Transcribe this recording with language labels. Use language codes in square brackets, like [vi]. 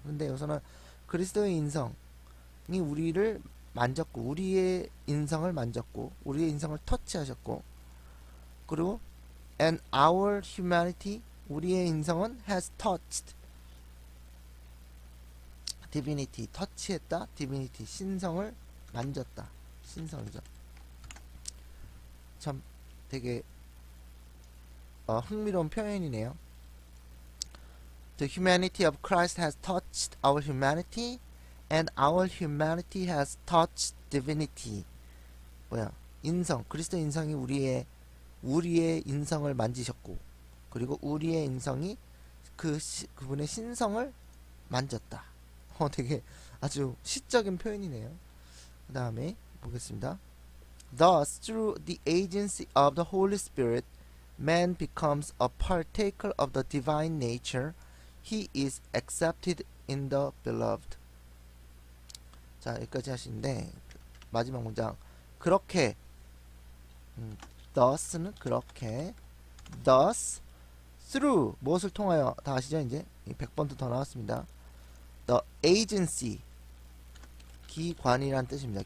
[ko] 근데 여기서는 그리스도의 인성이 우리를 만졌고, 우리의 인성을 만졌고, 우리의 인성을 터치하셨고, 그리고 [en] and our humanity, [ko] 우리의 인성은 [en] has touched divinity, [ko] 터치했다. divinity, 신성을 만졌다. 신성이죠. 참 되게 흥미로운 표현이네요. [en] The humanity of Christ has touched our humanity and our humanity has touched divinity. [ko] 뭐야? 인성, 그리스도 인성이 우리의 인성을 만지셨고, 그리고 우리의 인성이 그분의 신성을 만졌다. 되게 아주 시적인 표현이네요. 그 다음에 보겠습니다. [en] Thus, through the agency of the Holy Spirit, man becomes a partaker of the divine nature. He is accepted in the beloved. [ko] 자, 여기까지 하시는데 마지막 문장, 그렇게, thus는 그렇게, thus, through, 무엇을 통하여, 다 아시죠? 이제 100번도 더 나왔습니다. [en] The agency, [ko] 기관이란 뜻입니다.